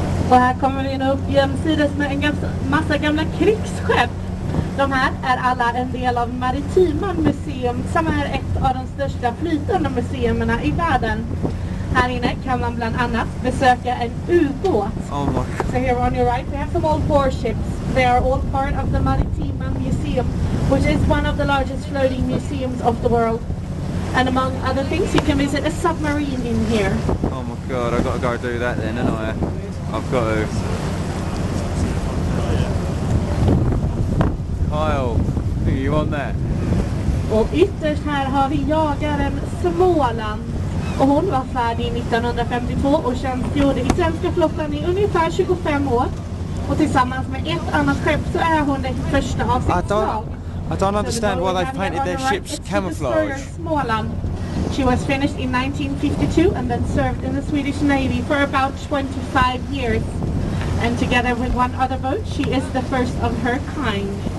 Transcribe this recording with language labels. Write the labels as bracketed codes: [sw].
[sv] Och här kommer vi nu upp jämsides med en massa gamla krigsskepp. De här är alla en del av Maritima museum som är ett av de största flytande museerna i världen. Här inne kan man bland annat besöka en ubåt. [en] Oh my God. So here on your right we have some old warships. They are all part of the Maritima Museum, which is one of the largest floating museums of the world. And among other things, you can visit a submarine in here. Oh my God, I've got to go do that then, haven't I? I've got to. Kyle, are you on that? [sv] Och ytterst här har vi jagaren Småland. Och hon var färdig 1952 och tjänstgjorde i svenska flottan i ungefär 25 år. Och tillsammans med ett annat skepp så är hon det första av sitt slag. [en] I don't understand why they've painted their ships camouflage. [sv] Småland. [en] She was finished in 1952 and then served in the Swedish Navy for about 25 years. And together with one other boat, she is the first of her kind.